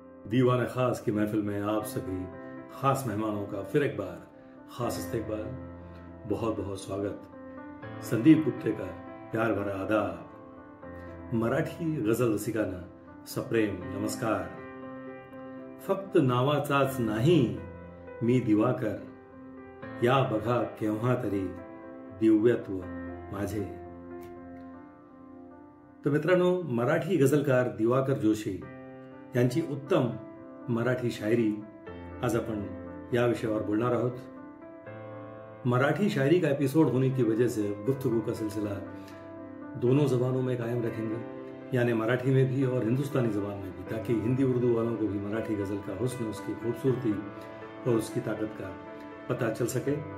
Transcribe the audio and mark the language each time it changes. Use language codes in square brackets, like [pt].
[hi] दीवाना खास की महफिल में आप सभी खास मेहमानों का फिर एक बार खास इस्तकबाल, बहुत बहुत स्वागत. संदीप गुप्ते का प्यार भरा आदाब. [mr] मराठी गझल रसिकांना सप्रेम नमस्कार. फक्त नावाचाच नाही मी दिवाकर, या बघा केव्हा तरी दिव्यत्व माझे. तर मित्रांनो, मराठी गझलकार दिवाकर जोशी यांची उत्तम मराठी शायरी आज अपन या विषय [hi] पर बोलना [mr] आहोत. [hi] मराठी शायरी का एपिसोड होने की वजह से गुफ्तगू का सिलसिला दोनों जबानों में कायम रखेंगे, यानी मराठी में भी और हिंदुस्तानी जबान में भी, ताकि हिंदी उर्दू वालों को भी मराठी गजल का हुस्न, उसकी खूबसूरती और उसकी ताकत का पता चल सके.